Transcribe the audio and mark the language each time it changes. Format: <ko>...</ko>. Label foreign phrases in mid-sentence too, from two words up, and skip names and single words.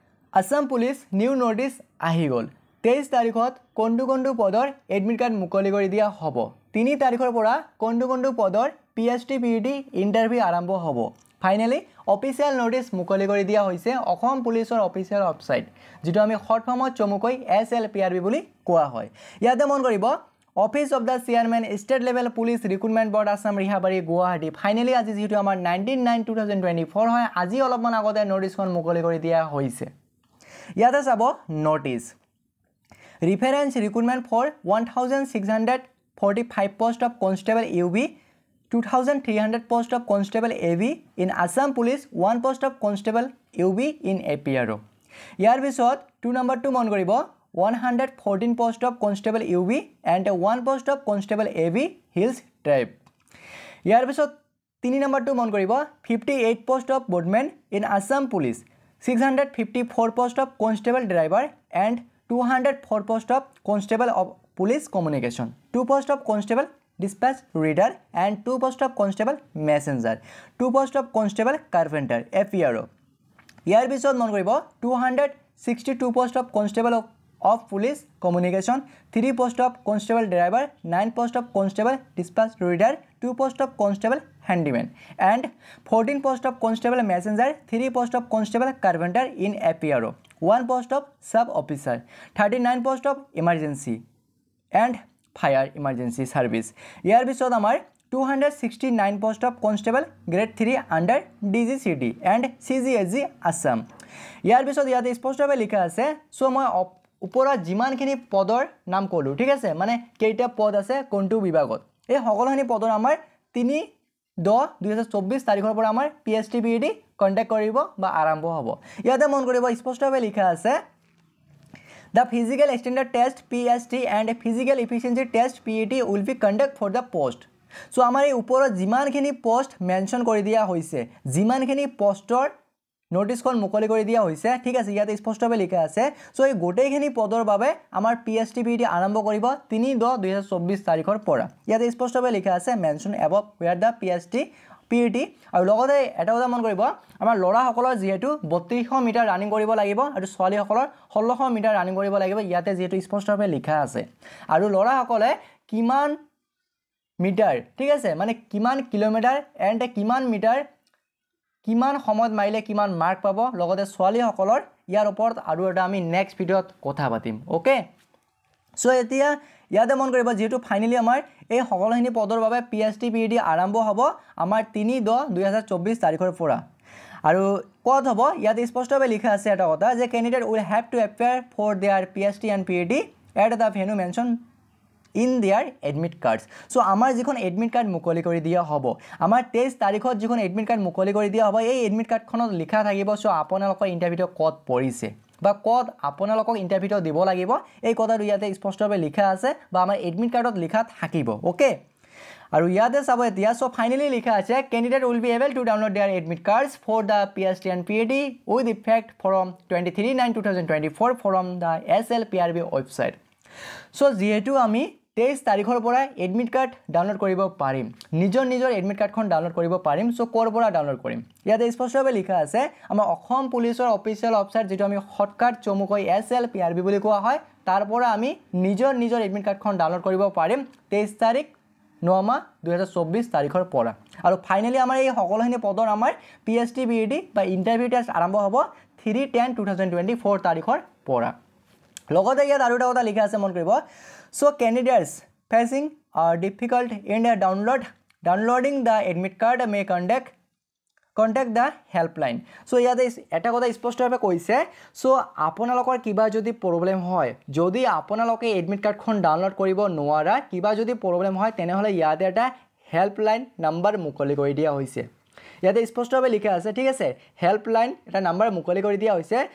<as>আসাম পুলিচ</as> <en>new notice</en> <as>আহি গ'ল 23 তাৰিখত কোনটো পদৰ</as> <en>admit card</en> <as>মুকলি কৰি দিয়া হ'ব 3 তাৰিখৰ পৰা কোনটো পদৰ PST PET ইন্টাৰভিউ আৰম্ভ হ'ব ফাইনালি</as> <en>official notice</en> <as>মুকলি কৰি দিয়া হৈছে অসম পুলিচৰ</as> <en>official website</en> <as>যেটো আমি</as> <en>short formত</en> <as>চমুকৈ SLPRB বুলি কোৱা হয় ইয়াতে মন কৰিব</as> <en>Office of the Chairman State Level Police Recruitment Board</en> <as>আসাম রিহাবাৰী গুৱাহাটী ফাইনালি আজি যেটো আমাৰ 19/9/2024 হয় আজি অলপমান আগতে নোটিছখন মুকলি কৰি দিয়া হৈছে ইয়াতে চাব নোটিছ</as> <en>reference recruitment for 1645 post of constable UB 2300 post of constable AV in Assam police 1 post of constable UB in APRO</en> <as>ইয়াৰ পিছত 2 নম্বৰ টু মন কৰিব</as> <en>114 post of constable UB and 1 post of constable AV Hills tribe</en> <as>ইয়াৰ পিছত 3 নম্বৰ টু মন কৰিব</as> <en>58 post of boatman in Assam police 654 post of constable driver and 204 post of constable of police communication 2 post of constable dispatch reader and 2 post of constable messenger 2 post of constable carpenter FPRO</en> <as>ইয়াৰ পিছত মন কৰিব</as> <en>262 post of constable of police communication 3 post of constable driver 9 post of constable dispatch reader 2 post of constable handyman and 14 post of constable messenger 3 post of constable carpenter in APRO 1 post of sub officer 39 post of emergency and fire emergency service</en> <as>ইয়াৰ পিছত আমাৰ</as> <en>269 post of constable grade 3 under DGCD and CGSG Assam</en> <as>ইয়াৰ পিছত ইয়াতে স্পষ্টভাৱে লিখা আছে সো মই ওপৰত যিমানখিনি পদৰ নাম কলো ঠিক আছে মানে কেইটা পদ আছে কোনটো বিভাগত এই সকলোখিনি পদৰ আমাৰ 3/10/2024 তাৰিখৰ পৰা আমাৰ PST PET কন্টাক্ট কৰিব বা আৰম্ভ হ'ব ইয়াতে মন কৰিব স্পষ্টভাৱে লিখা আছে</as> <en>The physical standard test PST and physical efficiency test PET will be conduct for the post so</en> <as>আমাৰ এই ওপৰত যিমানখিনি পোষ্ট মেনশন কৰি দিয়া হৈছে যিমানখিনি পোষ্টৰ নোটিছখন মুকলি কৰি দিয়া হৈছে ঠিক আছে ইয়াতে স্পষ্টভাৱে লিখা আছে সো এই গোটেইখিনি পদৰ বাবে আমাৰ PST PET আৰম্ভ কৰিব 3/10/2024 তাৰিখৰ পৰা ইয়াতে স্পষ্টভাৱে লিখা আছে মেনশন</as> <en>above where the PST PET</en> <as>আৰু লগতে এটা কথা মন কৰিব আমাৰ লৰা সকলৰ যেহেতু 3200</as> <en>metre running</en> <as>কৰিব লাগিব আৰু ছোৱালী সকলৰ 1600</as> <en>metre running</en> <as>কৰিব লাগিব ইয়াতে যেহেতু স্পষ্টভাৱে লিখা আছে আৰু লৰা সকলে কিমান মিটাৰ ঠিক আছে মানে কিমান কিলোমিটাৰ এণ্ড কিমান মিটাৰ কিমান সময়ত মাইলে কিমান মাৰ্ক পাব লগতে ছোৱালী সকলৰ ইয়াৰ ওপৰত আৰু এটা আমি</as> <en>next videoত</en> <as>কথা পাতিম ওকে সো এতিয়া ইয়াতে মন কৰিব যেহেতু ফাইনালি আমাৰ এই সকলোখিনি পদৰ বাবে PST PET আৰম্ভ হ'ব আমাৰ 3/10/2024 তাৰিখৰ পৰা আৰু কত হ'ব ইয়াতে স্পষ্টভাৱে লিখা আছে এটা কথা যে</as> <en>candidate will have to appear for</en> <as>देयर</as> <en>PST and PET at the venue mention in their admit cards</en> <as>so আমাৰ যিখন</as> <en>admit card</en> <as>মুকলি কৰি দিয়া হ'ব আমাৰ 23 তাৰিখত যিখন</as> <en>admit card</en> <as>মুকলি কৰি দিয়া হ'ব এই এডমিট কাৰ্ডখনত লিখা থাকিব সো আপোনালোকৰ ইন্টাৰভিউ কত পৰিছে বা কত আপোনালোকক ইন্টাৰভিউ দিব লাগিব এই কথাটো ইয়াতে স্পষ্টভাৱে লিখা আছে বা আমাৰ</as> <en>admit cardত</en> <as>লিখা থাকিব ওকে আৰু ইয়াতে চাব এতিয়া সো ফাইনালি লিখা আছে</as> <en>candidate will be able to download देयर admit cards for the PST and PET with effect from 23/9/2024 ফ্ৰম the SLPRB website</en> <as>সো যেহেতু আমি 23 তাৰিখৰ পৰা</as> <en>admit card</en> <as>ডাউনলোড কৰিব পাৰিম নিজৰ এডমিট কাৰ্ডখন ডাউনলোড কৰিব পাৰিম সো কৰ পৰা ডাউনলোড কৰিম ইয়াতে স্পষ্টভাৱে লিখা আছে আমাৰ অসম পুলিচৰ</as> <en>official website</en> <as>যেটো আমি শৰ্টকাট চমুকৈ SLPRB বুলি কোৱা হয় তাৰ পৰা আমি নিজৰ এডমিট কাৰ্ডখন ডাউনলোড কৰিব পাৰিম 23 তাৰিখ 9 মাহ 2024 তাৰিখৰ পৰা আৰু ফাইনালি আমাৰ এই সকলোখিনি পদৰ আমাৰ PST PET বা</as> <en>interview test</en> <as>আৰম্ভ হ'ব 3/10/2024 তাৰিখৰ পৰা লগতে ইয়াত আৰু এটা কথা লিখা আছে মন কৰিব</as> <en>so candidates facing difficult in downloading the admit card may contact the helpline</en> <as>so ইয়াতে এটা কথা স্পষ্টভাৱে কৈছে so আপোনালোকৰ কিবা যদি প্ৰবলেম হয় যদি আপোনালোকে এডমিট কাৰ্ডখন ডাউনলোড কৰিব নোৱাৰা কিবা যদি প্ৰবলেম হয় তেনেহলে ইয়াতে এটা</as> <en>helpline number</en> <as>মুকলি কৰি দিয়া হৈছে ইয়াতে স্পষ্টভাৱে লিখা আছে ঠিক আছে হেল্পলাইন এটা নাম্বাৰ মুকলি কৰি দিয়া হৈছে</as>